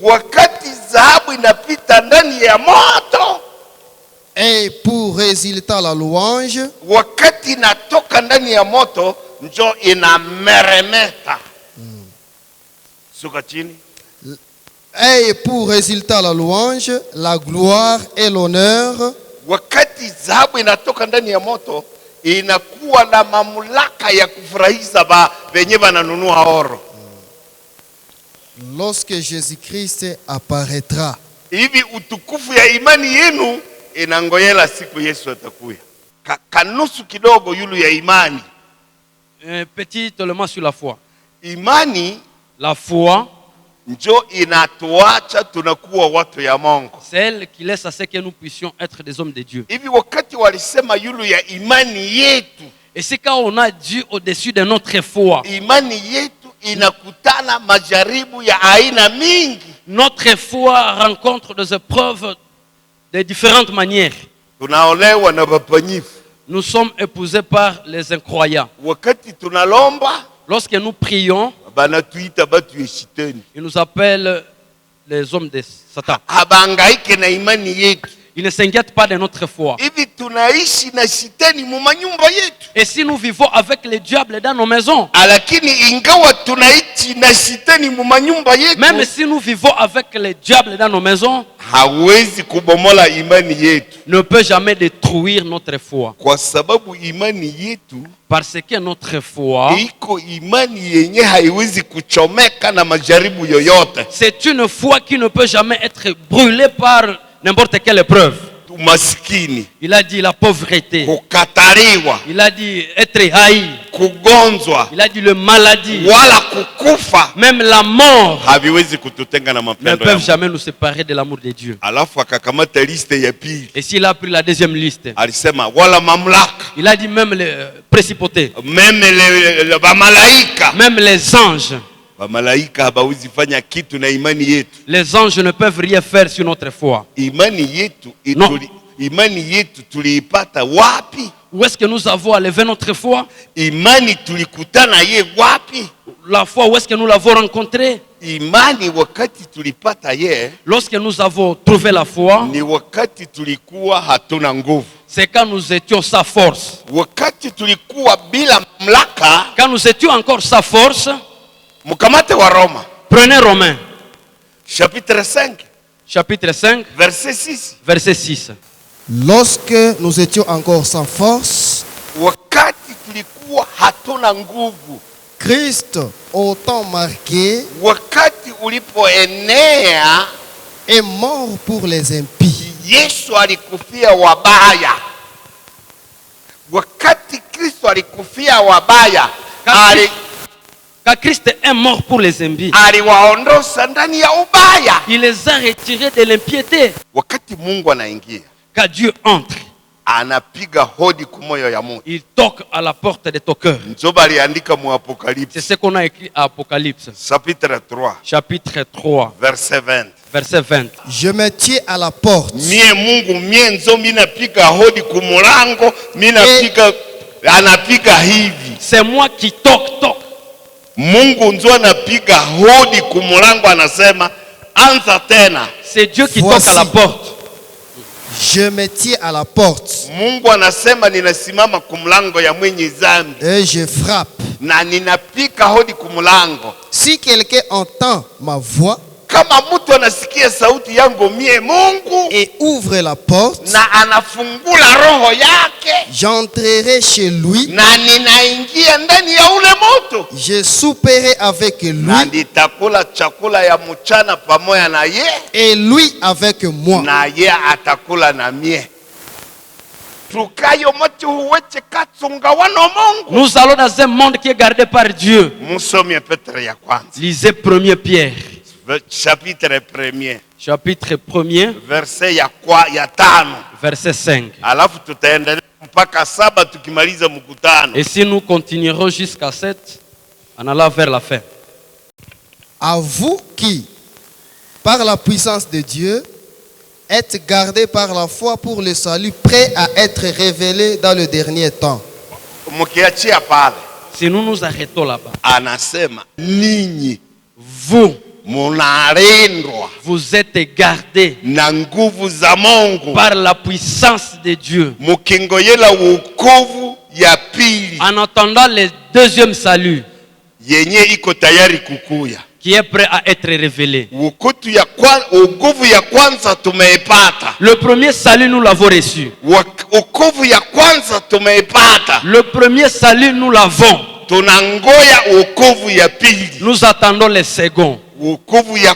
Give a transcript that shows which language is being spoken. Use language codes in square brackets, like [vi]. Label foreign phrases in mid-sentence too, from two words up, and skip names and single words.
[fr] et pour résultat la louange, et pour résultat la louange, la gloire et l'honneur, [sw] inakuwa na mamlaka ya kufurahisha wenye wananunua oro. [fr] Lorsque Jésus-Christ apparaîtra, [sw] Hivi utukufu ya imani yenu inangoyela siku Yesu atakuya. Kanusu kidogo yulu ya imani. [fr] Petit élément sur la foi. [sw] Imani, [fr] la foi, [sw] njo inatuacha tunakuwa watu ya Mungu. [fr] C'est elle qui laisse à ce que nous puissions être des hommes de Dieu. [sw] Hivi wakati walisema yulu ya imani yetu. [fr] Et c'est quand on a Dieu au-dessus de notre foi. [sw] Imani yetu inakutana majaribu ya aina mingi. [fr] Notre foi rencontre des épreuves de différentes manières. [sw] Tunaolewa na wapanyifu. [fr] Nous sommes épousés par les incroyants. [sw] Wakati tunalomba, [fr] lorsque nous prions, [sw] banatuita batu ya Shetani. [fr] Ils nous appellent les hommes de Satan. [sw] Habangaike na imani yetu. [fr] Ils ne s'inquiètent pas de notre foi. [sw] Hivi tunaishi na Shetani mu manyumba yetu. [fr] Et si nous vivons avec le diable dans nos maisons, [sw] lakini ingawa tunaishi na Shetani mu manyumba yetu, [fr] même si nous vivons avec le diable dans nos maisons, [sw] hawezi kubomola imani yetu. [fr] Ne peut jamais détruire notre foi. [sw] Kwa sababu imani yetu, [fr] parce que notre foi, [sw] iko imani yenye haiwezi kuchomeka na majaribu yoyote. [fr] C'est une foi qui ne peut jamais être brûlée par n'importe quelle épreuve. [sw] Umaskini. [fr] Il a dit la pauvreté. [sw] Kukataliwa. [fr] Il a dit être haï. [sw] Kugonzwa. [fr] Il a dit le maladie. [sw] Wala kukufa. [fr] Même la mort. [sw] Haviwezi kututenga na mapendo. [fr] Ne peuvent jamais nous séparer de l'amour de Dieu. [sw] Alafu akakamata liste ya pili. [fr] Et s'il a pris la deuxième liste, [sw] alisema wala mamlaka. [fr] Il a dit même les principautés. Même les malaika. Même les anges. [sw] Malaika habawezi fanya kitu na imani yetu. [fr] Les anges ne peuvent rien faire sur notre foi. [sw] Imani yetu tuliipata wapi? [fr] Où est-ce que nous avons élevé notre foi? [sw] Imani tulikutana ye wapi? [fr] La foi, où est-ce que nous l'avons rencontrée? [sw] Imani wakati tulipata ye, [fr] lorsque nous avons trouvé la foi, [sw] ni wakati tulikuwa hatuna nguvu. [fr] C'est quand nous étions sa force. [sw] Wakati tulikuwa bila mamlaka, [fr] quand nous étions encore sa force. [sw] Mukamate wa Roma. [fr] Prenez Romains. Chapitre 5. Chapitre 5. Verset 6. Verset 6. Lorsque nous étions encore sans force, [sw] wakati tulikuwa hatuna nguvu, [fr] Christ au temps marqué, [sw] wakati ulipoenea, [fr] est mort pour les impies. [sw] Yesu alikufia wabaya. Wakati Kristo alikufia wabaya, [fr] quand Christ est mort pour les impies, il les a retirés de l'impiété. [sw] Wakati Mungu anaingia, [fr] quand Dieu entre, [sw] anapiga hodi kumoyo ya Mungu. [fr] Il toque à la porte de ton cœur. C'est ce qu'on a écrit à Apocalypse. Chapitre 3. Chapitre 3. Verset 20. Verset 20. Je me tiens à la porte. [sw] Mie Mungu mienzo minapiga hodi kumulango, minapiga anapiga hivi. [fr] C'est moi qui toque. [sw] Mungu nzo anapiga hodi kumulango, anasema anza tena. [fr] C'est Dieu qui toque à la porte. Je me tiens à la porte. [sw] Mungu anasema ninasimama kumulango ya mwenye dhambi. [fr] Et je frappe. [sw] Na ninapiga hodi kumulango. [fr] Si quelqu'un entend ma voix, [sw] kama mtu anasikia sauti yangu mie Mungu, [fr] et ouvre la porte, [sw] na anafungula roho yake, [fr] j'entrerai chez lui, [sw] na ninaingia ndani ya ule moto, [fr] je souperai avec lui, [sw] na nitakula chakula ya mchana pamoja na ye, [fr] et lui avec moi, [sw] na ye atakula na mie. [fr] Nous allons dans un monde qui est gardé par Dieu. Lisez 1 Pierre. Chapitre 1. Chapitre 1. [sw] Verset ya 5. [fr] Verset 5. [sw] Alafu tutaendelea mpaka 7 tukimaliza mkutano. [fr] Et si nous continuerons jusqu'à 7 en allant vers la fin. À vous qui, par la puissance de Dieu, êtes gardés par la foi pour le salut, prêt à être révélé dans le dernier temps. Si nous nous arrêtons là-bas, [sw] anasema ninyi [fr] vous êtes gardés [sw] na nguvu za Mungu [fr] par la puissance de Dieu, [sw] mukingoyela wokovu ya pili, [fr] en attendant le deuxième salut [sw] yenye iko tayari kukuya, [fr] qui est prêt à être révélé. Le premier salut, nous l'avons reçu. Le premier salut, nous l'avons. Nous attendons le second.